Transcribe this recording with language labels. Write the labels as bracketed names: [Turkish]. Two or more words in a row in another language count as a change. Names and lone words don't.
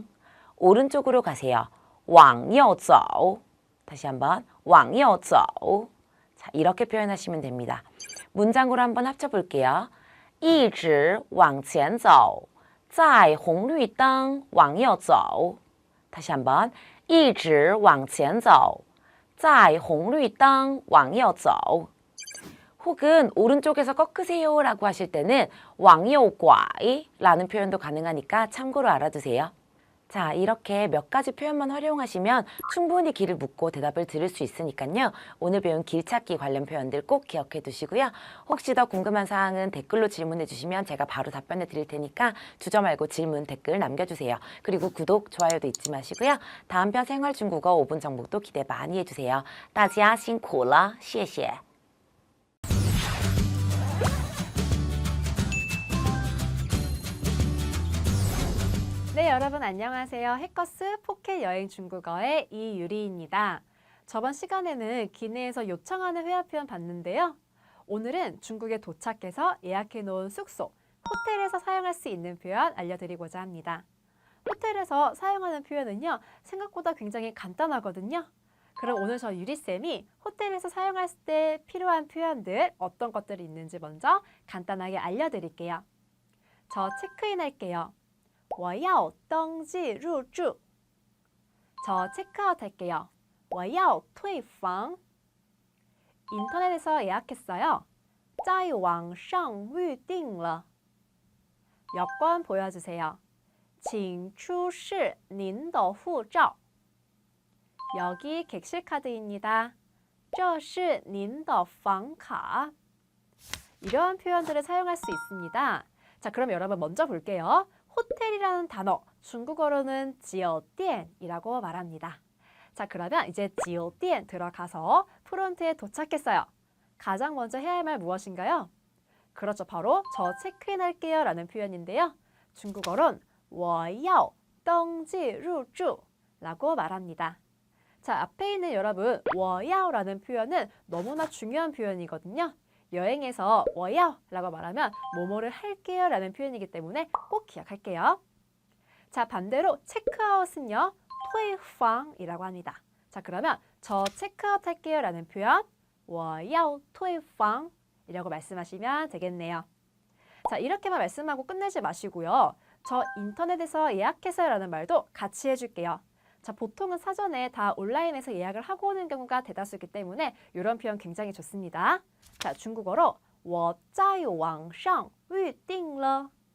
[Korean] 오른쪽으로 가세요. [Chinese] 往右走. [Korean] 다시 한번 [Chinese] 往右走. [Korean] 자, 이렇게 표현하시면 됩니다. 문장으로 한번 합쳐볼게요. [Chinese] 一直往前走，在红绿灯往右走。 [Korean] 다시 한번 [Chinese] 一直往前走，在红绿灯往右走。 [Korean] 혹은 오른쪽에서 꺾으세요 라고 하실 때는 [Chinese] 往右拐 [Korean] 라는 표현도 가능하니까 참고로 알아두세요. 자, 이렇게 몇 가지 표현만 활용하시면 충분히 길을 묻고 대답을 들을 수 있으니까요. 오늘 배운 길 찾기 관련 표현들 꼭 기억해 두시고요. 혹시 더 궁금한 사항은 댓글로 질문해 주시면 제가 바로 답변해 드릴 테니까 주저 말고 질문, 댓글 남겨주세요. 그리고 구독, 좋아요도 잊지 마시고요. 다음 편 생활중국어 5분 정복도 기대 많이 해주세요. [Chinese] 大家辛苦了，谢谢。 [Korean] 네, 여러분 안녕하세요. 해커스 포켓 여행 중국어의 이유리입니다. 저번 시간에는 기내에서 요청하는 회화 표현 봤는데요. 오늘은 중국에 도착해서 예약해 놓은 숙소, 호텔에서 사용할 수 있는 표현 알려드리고자 합니다. 호텔에서 사용하는 표현은요, 생각보다 굉장히 간단하거든요. 그럼 오늘 저 유리쌤이 호텔에서 사용할 때 필요한 표현들 어떤 것들이 있는지 먼저 간단하게 알려드릴게요. 저 체크인 할게요. [Chinese] 我要登记入住. [Korean] 저 체크아웃 할게요. [Chinese] 我要退房. [Korean] 인터넷에서 예약했어요. [Chinese] 在网上预订了. [Korean] 여권 보여주세요. [Chinese] 请出示您的护照. [Korean] 여기 객실 카드입니다. [Chinese] 这是您的房卡. [Korean] 이런 표현들을 사용할 수 있습니다. 자, 그럼 여러분 먼저 볼게요. 호텔이라는 단어, 중국어로는 지오디엔이라고 말합니다. 자, 그러면 이제 지오디엔 들어가서 프론트에 도착했어요. 가장 먼저 해야 할 말 무엇인가요? 그렇죠, 바로 저 체크인 할게요 라는 표현인데요. 중국어론 [Chinese] 我要登记入住 [Korean] 라고 말합니다. 자, 앞에 있는 여러분 [Chinese] 我要 [Korean] 라는 표현은 너무나 중요한 표현이거든요. 여행에서 [Chinese] 我要 [Korean] 라고 말하면 뭐뭐를 할게요 라는 표현이기 때문에 꼭 기억할게요. 자, 반대로 체크아웃은요, 退房 이라고 합니다. 자, 그러면 저 체크아웃 할게요 라는 표현 [Chinese] 我要退房 [Korean] 이라고 말씀하시면 되겠네요. 자, 이렇게만 말씀하고 끝내지 마시고요. 저 인터넷에서 예약했어요 라는 말도 같이 해줄게요. 자, 보통은 사전에 다 온라인에서 예약을 하고 오는 경우가 대다수이기 때문에 이런 표현 굉장히 좋습니다. 자, 중국어로 [Chinese] 我在网上预订了.